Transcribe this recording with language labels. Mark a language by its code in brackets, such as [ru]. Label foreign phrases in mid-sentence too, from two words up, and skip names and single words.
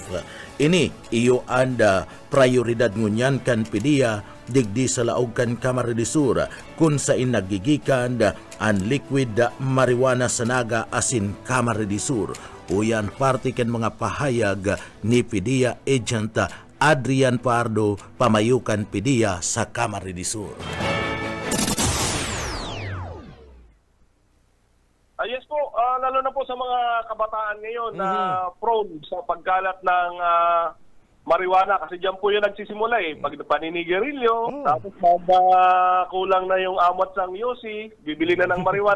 [bik] Ini iyo anda prioridad ngunyan kan pidiya digdi sa laog kan Camarines Sur kung sa inagigikan ang [en] liquid marijuana [bik] sa naga asin Camarines Sur. Uyan parte kan mga pahayag ni pidiya agent Adrian Pardo, pamayukan pidiya sa Camarines Sur. [tl] Yes po, lalo na po sa mga kabataan ngayon na prone sa pagkalat ng marijuana kasi diyan po yung nagsisimula pag paninigarilyo, tapos kulang na yung amot ng yosi, bibili na ng marijuana.